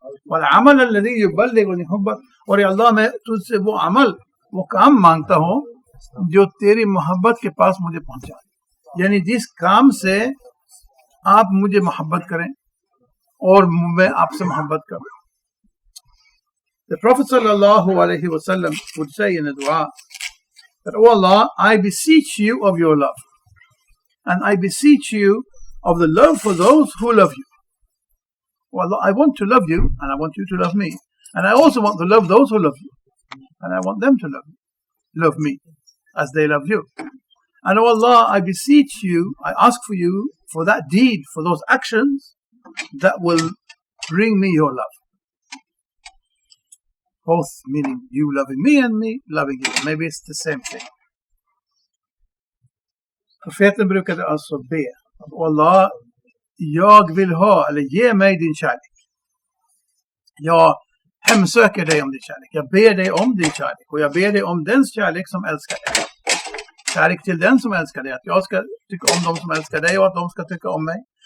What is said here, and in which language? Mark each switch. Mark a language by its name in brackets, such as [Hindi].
[Arabic] वल अमल अल्लज़ी युबल्लिगुनी हुब्बक, [Hindi] और अल्लाह मैं तुझसे वो अमल, वो काम मांगता हूँ जो तेरी मोहब्बत के पास मुझे पहुंचा. यानी जिस काम से आप मुझे मोहब्बत करें और मैं आपसे मोहब्बत करूं. [English] The Prophet sallallahu alaihi wasallam would say in a dua that, "O Allah, I beseech you of your love, and I beseech you of the love for those who love you." O Allah, I want to love you, and I want you to love me, and I also want to love those who love you, and I want them to love me as they love you. And O Allah, I beseech you, I ask for you for that deed, for those actions that will bring me your love. both meaning you loving me and me loving you. Maybe it's the same thing. [Swedish] Profeten brukade alltså be. Allah, jag vill ha, eller ge mig din kärlek. Jag hemsöker dig om din kärlek. Jag ber dig om din kärlek. Och jag ber dig om den kärlek som älskar dig. Kärlek till den som älskar dig. Att jag ska tycka om dem som älskar dig och att de ska tycka om mig.